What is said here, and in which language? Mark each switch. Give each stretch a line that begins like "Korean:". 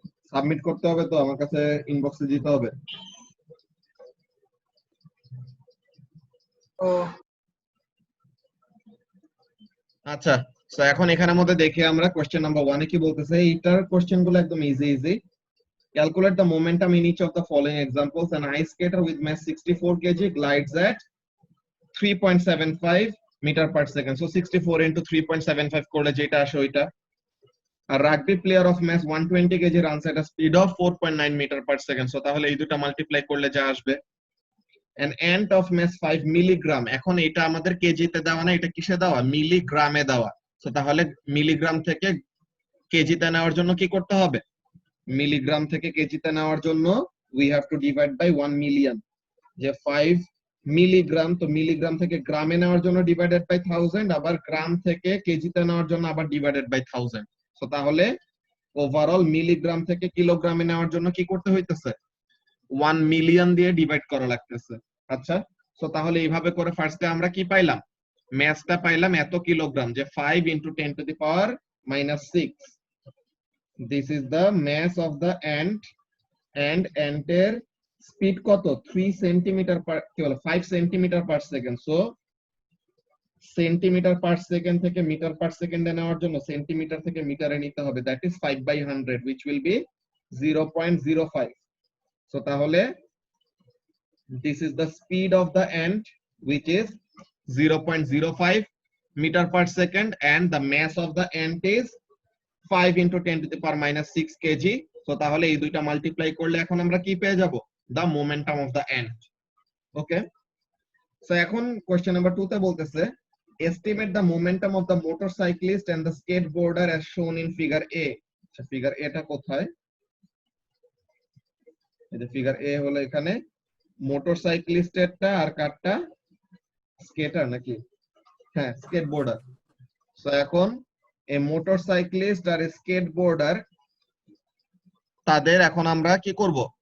Bangla: Submit করতে হবে তো, আমার কাছে ইনবক্সে দিতে হবে। ও আচ্ছা, সো এখন এখানের মধ্যে দেখি আমরা কোশ্চেন নাম্বার 1 এ কি বলতেছে। এইটার কোশ্চেন গুলো একদম easy easy.
English: Calculate the momentum in each of the following examples. An ice skater with mass 64 kg glides at 3.75 meter per second.
Bangla: So 64 into 3.75 করলে যেটা আসে ওইটা।
English: A rugby player of mass 120 kg runs at a speed of 4.9 meter per second.
Bangla: So তাহলে এই দুটো multiply করলে যা আসবে।
English: An ant of mass 5 milligram.
Bangla: এখন এটা আমাদের কেজিতে দেওয়া না, এটা কিসে দেওয়া? মিলিগ্রামে দেওয়া। তো তাহলে মিলিগ্রাম থেকে কেজিতে নেওয়ার জন্য কি করতে হবে? মিলিগ্রাম থেকে কেজিতে নেওয়ার জন্য
English: we have to divide by 1 million।
Bangla: যে 5 মিলিগ্রাম, তো মিলিগ্রাম থেকে গ্রামে নেওয়ার জন্য ডিভাইডেড বাই 1000, আবার গ্রাম থেকে কেজিতে নেওয়ার জন্য আবার ডিভাইডেড বাই 1000। সো তাহলে ওভারঅল মিলিগ্রাম থেকে কিলোগ্রামে নেওয়ার জন্য কি করতে হইতেছে? 1 মিলিয়ন দিয়ে ডিভাইড করা লাগতেছে। আচ্ছা, সো তাহলে এইভাবে করে ফার্স্টে আমরা কি পাইলাম? ম্যাসটা পাইলাম এত কিলোগ্রাম, যে 5 into 10 to the power minus 6।
English: this is the mass of the ant, and ant
Bangla: এর স্পিড কত? 3 সেন্টিমিটার পার, কি বলে, 5 centimetre per second. So centimetre per second থেকে মিটার পার সেকেন্ডে নেওয়ার জন্য সেন্টিমিটার থেকে মিটারে নিতে হবে,
English: That is 5/100 which will be 0.05। So
Bangla: তাহলে
English: this is the speed of the ant which is 0.05 meter per second, and the mass of the ant is 5 into 10 to the power minus 6 kg।
Bangla: So তাহলে এই দুইটা multiply করলে এখন আমরা কি পেয়ে যাব?
English: The momentum of the ant।
Bangla: Okay, so এখন কোশ্চেন নাম্বার 2 তে বলতেছে
English: estimate the momentum of the motorcyclist and the skateboarder as shown in figure A।
Bangla: আচ্ছা, ফিগার এটা কোথায়? এই যে ফিগার এ হলো এখানে মোটরসাইক্লিস্টেরটা, আর কারটা? স্কেটার নাকি? হ্যাঁ, স্কেটবোর্ডার। সো এখন এই মোটরসাইক্লিস্ট আর স্কেটবোর্ডার, তাদের এখন আমরা কি করব?